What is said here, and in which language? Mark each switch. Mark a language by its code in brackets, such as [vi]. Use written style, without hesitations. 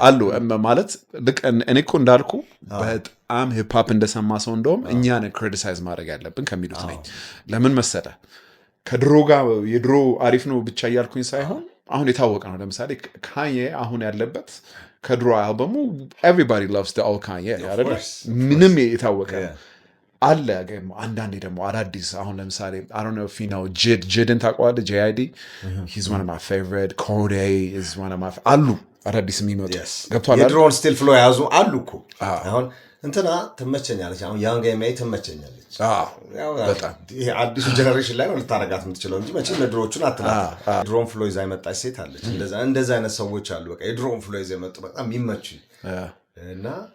[am] አሉ ማለት ልክ እኔ እኮ እንዳልኩ በጣም ሂፕ ሆፕ እንደሰማ ሰው እንደውም እኛን ክሪቲሳይዝ ማድረግ ያለብን ከሚሉት ነኝ። ለምን መሰለ ከድሮ ጋር የድሮ አሪፍ ነው ብቻ እያልኩኝ ሳይሆን አሁን የታወቀ ነው። ለምሳሌ ካዬ አሁን ያለበት ከድሮ አልበሙ ኤቭሪባዲ ሎቭስ ዘ ኦል ካዬ አይደል? ምንም የታወቀ አለ። አንዳንዴ ደግሞ አዳዲስ አሁን ለምሳሌ [en] I don't know if you know [am] ጅድን ታውቀዋለህ? [en] JID he's one of my favorite. Corday is one of my [am] አሉ አዳዲስ የሚመጡ ገብቷል። የድሮን ስቲል ፍሎ ያዙ አሉ እኮ አሁን እንትና ትመቸኛለች። አሁን ያንግ ኤምኤ ትመቸኛለች። በጣም ይሄ አዲሱ ጀነሬሽን ላይ ነው ልታረጋት የምትችለው እንጂ መቼም የድሮዎቹን አትላት። ድሮን ፍሎ ይዛ የመጣች ሴት አለች። እንደዛ አይነት ሰዎች አሉ። በቃ የድሮን ፍሎ ይዛ የመጡ በጣም የሚመቹ እና